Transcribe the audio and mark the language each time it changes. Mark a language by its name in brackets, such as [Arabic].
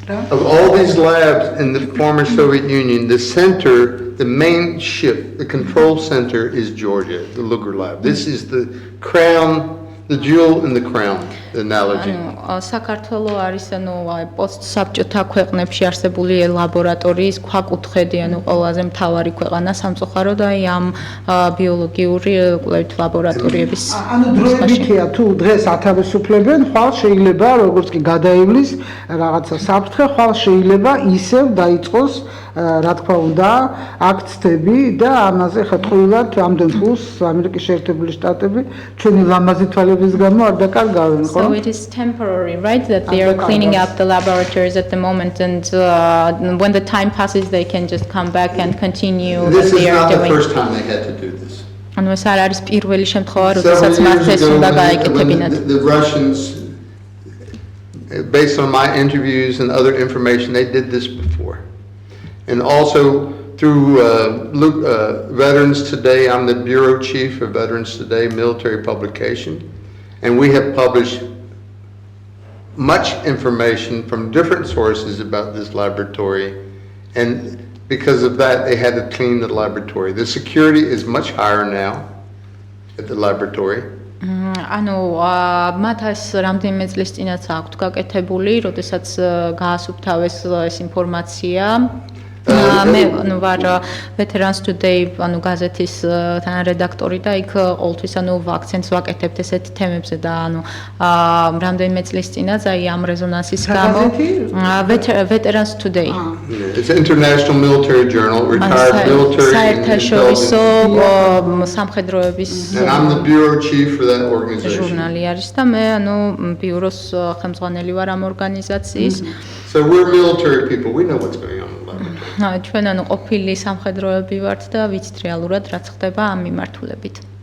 [English] Of all these labs in the former Soviet Union, the main ship, the control center is Georgia, the Lugar lab. This is the crown, the jewel in the crown, the analogy. [Georgian] საქართველო არის პოსტსაბჭოთა ქვეყნებში არსებული ლაბორატორიის ქვაკუთხედი, ყველაზე მთავარი ქვეყანა სამწუხაროდ ამ ბიოლოგიური კვლევით ლაბორატორიების. დროებითია თუ დღეს ათავისუფლებენ, ხვალ შეიძლება როგორც კი გადაივლის რაღაცა საფრთხე, ხვალ შეიძლება ისევ დაიწყოს რა თქმა უნდა აქცები და ამაზე ხეთყვილად ამდენ ფულს ამერიკის შეერთებული შტატები ჩვენი ლამაზი თვალების გამო არ დაკარგავენ, ხო? [English] So it is temporary, right, that they are cleaning up the laboratories at the moment, and when the time passes they can just come back and continue This what they is are not doing. the first time they had to do this. [Georgian] ანუ ეს არ არის პირველი შემთხვევა, როდესაც მათ ეს უნდა გაეკეთებინათ. [English] The Russians, based on my interviews and other information, they did this before. And also through Veterans Today, I'm the bureau chief of Veterans Today military publication, and we have published much information from different sources about this laboratory, and because of that, they had to clean the laboratory. The security is much higher now at the laboratory. [Georgian] ანუ მათ ეს რამდენიმე წლის წინაც აქვთ გაკეთებული, როდესაც გაასუფთავეს ეს ინფორმაცია. მე ანუ ვარ Veterans Today ანუ გაზეთის თანარედაქტორი და იქ ყოველთვის ანუ ვაქცენტს ვაკეთებთ ესეთ თემებზე და ანუ რამდენიმე წლის წინაც აი ამ რეზონანსის გამო Veterans Today. [English] It's an international military journal, retired military [Georgian] საერთაშორისო სამხედროების [English] and I'm the bureau chief for that organization. [Georgian] ჟურნალი არის და მე ანუ ბიუროს ხელმძღვანელი ვარ ამ ორგანიზაციის. [English] So we're military people, we know what's going on in the laboratory. [Georgian] ჩვენ ანუ ყოფილი სამხედროები ვართ და ვიცით რეალურად რაც ხდება ამ მიმართულებით.